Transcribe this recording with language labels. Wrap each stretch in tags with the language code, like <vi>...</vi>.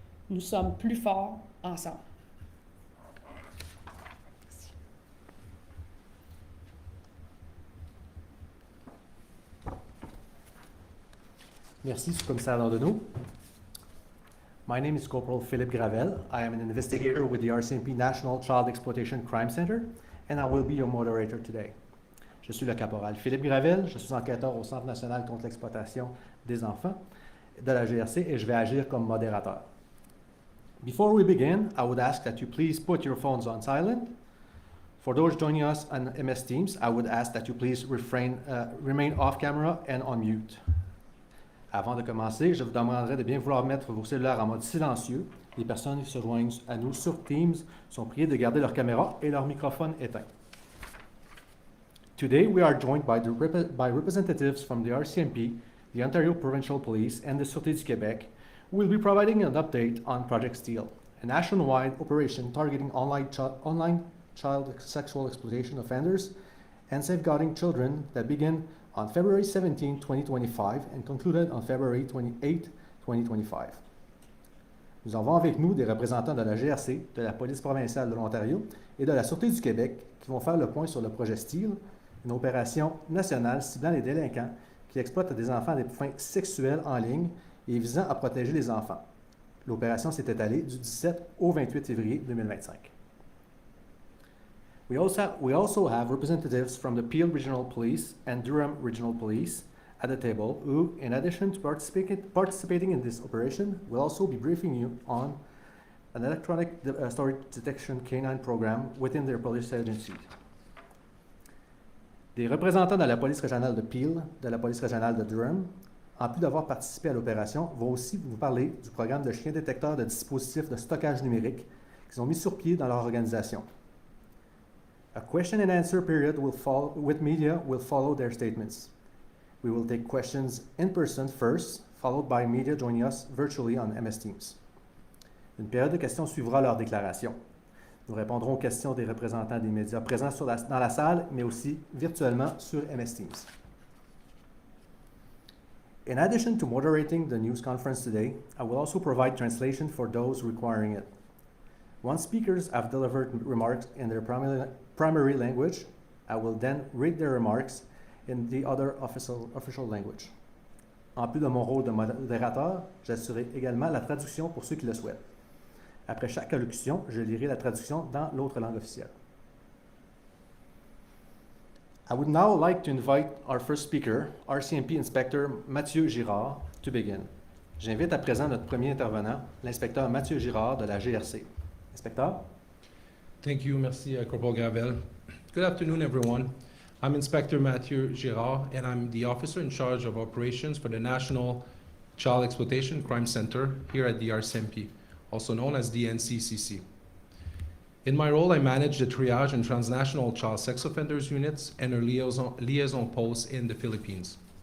<fr>Nous sommes plus forts ensemble. Merci, sous-commissaire Landonneau.</fr> <en>My name is Corporal Philippe Gravel. I am an investigator with the RCMP National Child Exploitation Crime Center, and I will be your moderator today.</en> <fr>Je suis le caporal Philippe Gravel, je suis enquêteur au Centre national contre l'exploitation des enfants de la GRC et je vais agir comme modérateur.</fr> <en>Before we begin, I would ask that you please put your phones on silent. For those joining us on MS Teams, I would ask that you please remain off camera and on mute.</en> <fr>Avant de commencer, je vous demanderai de bien vouloir mettre vos cellulaires en mode silencieux. Les personnes qui se joignent à nous sur Teams sont priées de garder leur caméra et leur microphone éteint.</fr> <en>Today, we are joined by representatives from the RCMP, the Ontario Provincial Police, and the Sûreté du Québec, who will be providing an update on Project Steel, a nationwide operation targeting online child sexual exploitation offenders and safeguarding children that began on February 17, 2025 and concluded on February 28, 2025.</en> <fr>Nous avons avec nous des représentants de la GRC, de la Police provinciale de l'Ontario et de la Sûreté du Québec qui vont faire le point sur le projet Steel, une opération nationale ciblant les délinquants qui exploitent des enfants à des fins sexuelles en ligne et visant à protéger les enfants. L'opération s'est étalée du 17 au 28 février 2025.</fr> <en>We also have representatives from the Peel Regional Police and Durham Regional Police at the table who, in addition to participating in this operation, will also be briefing you on an electronic story detection canine program within their police agency.</en> <fr>Des représentants de la police régionale de Peel, de la police régionale de Durham, en plus d'avoir participé à l'opération, vont aussi vous parler du programme de chiens détecteurs de dispositifs de stockage numérique qu'ils ont mis sur pied dans leur organisation.</fr> <en>A question and answer period with media will follow their statements. We will take questions in person first, followed by media joining us virtually on MS Teams.</en> <fr>Une période de questions suivra leur déclaration. Nous répondrons aux questions des représentants des médias présents dans la salle, mais aussi virtuellement sur MS Teams.</fr> <en>In addition to moderating the news conference today, I will also provide translation for those requiring it. Once speakers have delivered remarks in their primary language, I will then read their remarks in the other official language.</en> <fr>En plus de mon rôle de modérateur, j'assurerai également la traduction pour ceux qui le souhaitent. Après chaque allocution, je lirai la traduction dans l'autre langue officielle.</fr> <en>I would now like to invite our first speaker, RCMP Inspector Mathieu Girard, to begin.</en> <fr>J'invite à présent notre premier intervenant, l'inspecteur Mathieu Girard de la GRC. Inspecteur?</fr> <en>Thank you, merci, Corporal Gravel. Good afternoon, everyone. I'm Inspector Mathieu Girard, and I'm the officer in charge of operations for the National Child Exploitation Crime Center here at the RCMP, also known as the NCECC. In my role, I manage the triage and transnational child sex offenders units and our liaison posts in the Philippines.</en>